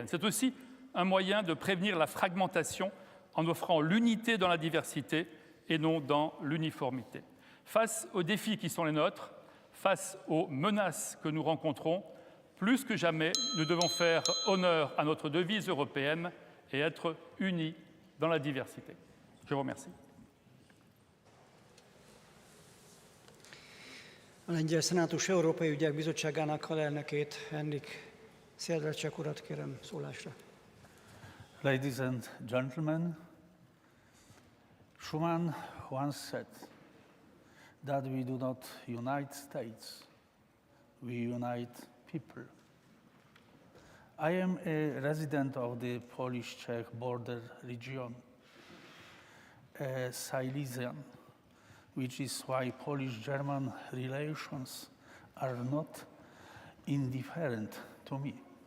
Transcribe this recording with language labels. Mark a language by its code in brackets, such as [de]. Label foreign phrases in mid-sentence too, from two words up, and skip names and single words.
[fr] C'est aussi un moyen de prévenir la fragmentation en offrant l'unité dans la diversité et non dans l'uniformité. Face aux défis qui sont les nôtres, face aux menaces que nous rencontrons, plus que jamais, nous devons faire honneur à notre devise européenne et être unis dans la diversité. Je vous remercie. [hu] A Lengyel Szenátus Európai Ügyek Bizottságának alelnökét, Henrik Szédrecsek urat kérem szólásra. [en] Ladies and gentlemen, Schuman once said that we do not unite states, we unite people. I am a resident of the Polish-Czech border region, Silesian, which is why Polish-German relations are not indifferent to me.